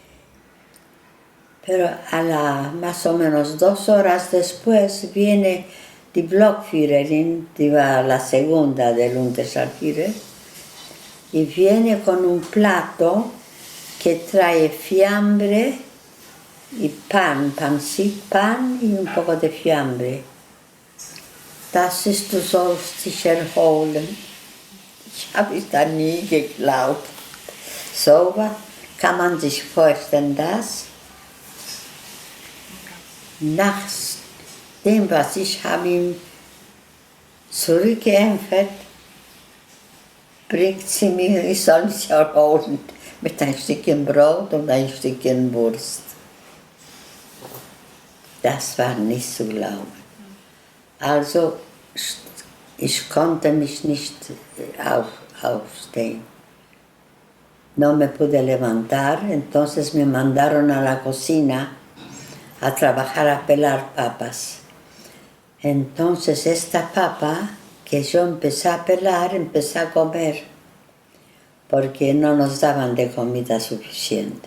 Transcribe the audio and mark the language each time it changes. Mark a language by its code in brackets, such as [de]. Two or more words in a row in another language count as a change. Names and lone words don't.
[es] Pero más o menos 2 horas después viene [de] die Blockführerin, [es] la segunda del Unterscharführer, y viene con un plato que trae fiambre y pan y un poco de fiambre. [de] Das ist, du sollst dich erholen. Ich habe es da nie geglaubt. So kann man sich vorstellen, dass nach dem, was ich habe ihm zurückgeämpft, bringt sie mir, ich soll mich erholen, mit ein Stückchen Brot und ein Stückchen Wurst. Das war nicht zu glauben. Also, ich konnte mich nicht aufstehen. [es] No me pude levantar, entonces me mandaron a la cocina a trabajar a pelar papas. Entonces esta papa que yo empecé a pelar, empecé a comer, porque no nos daban de comida suficiente.